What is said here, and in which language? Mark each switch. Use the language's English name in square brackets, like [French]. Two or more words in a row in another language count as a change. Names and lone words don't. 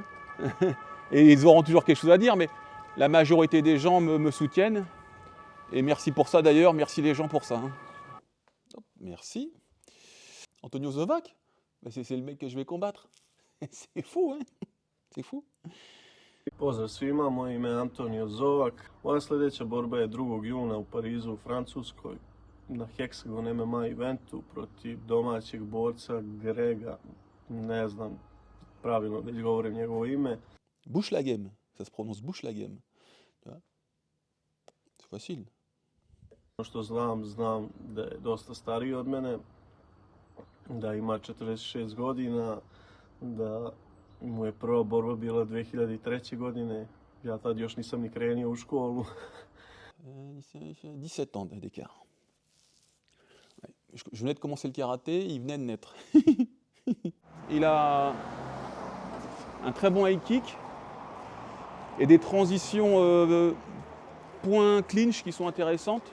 [French] Et ils auront toujours quelque chose à dire, mais la majorité des gens me soutiennent. Et merci pour ça d'ailleurs, merci les gens pour ça. Hein. Merci. Antonio Zovac, c'est le mec que je vais combattre. C'est fou, hein? C'est fou. [Bosnian] Pozdrav svima, moje ime je Antonio Zovak. Moja sljedeća borba je 2. juna u Parizu u Francuskoj na Hexagon MMA eventu protiv domaćeg borca Grega, ne znam pravilno da izgovorim njegovo ime. [French] Bouchlaghem, ça se prononce Bouchlaghem. C'est facile. [Bosnian] Što znam da je dosta stariji od mene, da ima 46 godina, da mu je prva borba bila 2003. godine. Ja tad još nisam ni krenio u školu. [French] 17 ans d'écart. Ouais. Je venais de commencer le karaté, il venait de naître. Il a un très bon [English] high kick [French] et des transitions point clinch qui sont intéressantes.